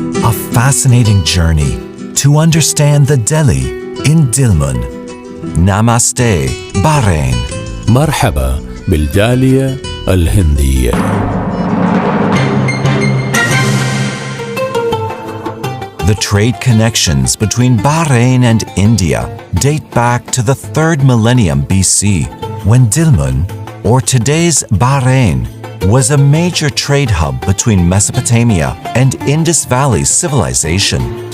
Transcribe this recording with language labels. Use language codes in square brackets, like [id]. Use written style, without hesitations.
[en] A fascinating journey to understand the Delhi in Dilmun. Namaste, Bahrain. [ar] مرحبا بالجالية الهندية. [en] The trade connections between Bahrain and India date back to the 3rd millennium BC, when Dilmun, or today's Bahrain, was a major trade hub between Mesopotamia and Indus Valley civilization.